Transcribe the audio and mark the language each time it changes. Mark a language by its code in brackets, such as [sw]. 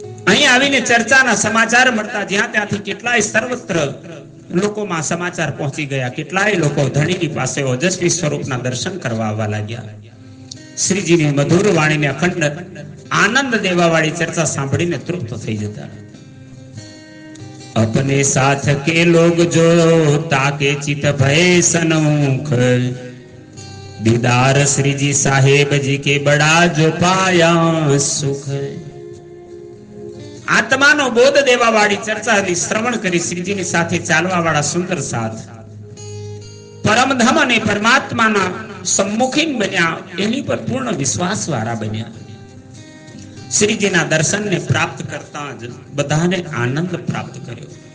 [gu] અહીં આવીને ચર્ચાના સમાચાર મળતા જ્યાં ત્યાંથી કેટલાય સર્વત્ર લોકોમાં સમાચાર પહોંચી ગયા. કેટલાય લોકો ધણીની પાસે ઓજસ્વી સ્વરૂપના દર્શન કરવા આવવા લાગ્યા. શ્રીજીની મધુર વાણીને અખંડ આનંદ દેવા વાળી ચર્ચા સાંભળીને તૃપ્ત થઈ જતા. [hi] अपने साथ के लोग जो ताके चित भय सनमुख, दीदार श्री जी साहेब जी के बड़ा जो पाया सुख. [gu] આત્માનો બોધ દેવા વાળી ચર્ચાની શ્રવણ કરી શ્રીજીની સાથે ચાલવા વાળા સુંદર સાથ પરમધામ અને પરમાત્માના સમ્મુખીન બન્યા, એની પર પૂર્ણ વિશ્વાસ વાળા બન્યા. શ્રીજીના દર્શનને પ્રાપ્ત કરતા જ બધાને આનંદ પ્રાપ્ત કર્યો.